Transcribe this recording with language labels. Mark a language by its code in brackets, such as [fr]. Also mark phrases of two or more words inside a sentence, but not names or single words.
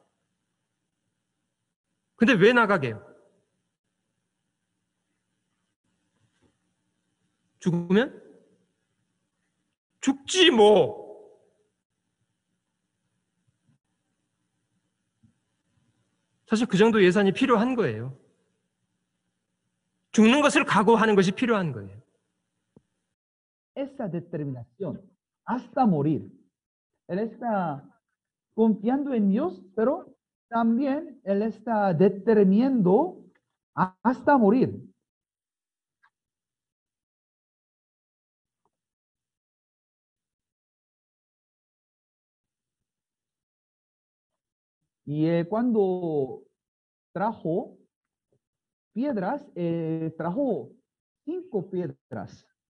[ko] 근데 왜 나가게요? 죽으면? 죽지 뭐. 사실 그 정도 예산이 필요한 거예요. 죽는 것을 각오하는 것이 필요한 거예요. [es] Esa determinación hasta morir. Él está confiando en Dios, pero también él está determinando hasta morir. Y cuando trajo piedras, trajo 5 piedras.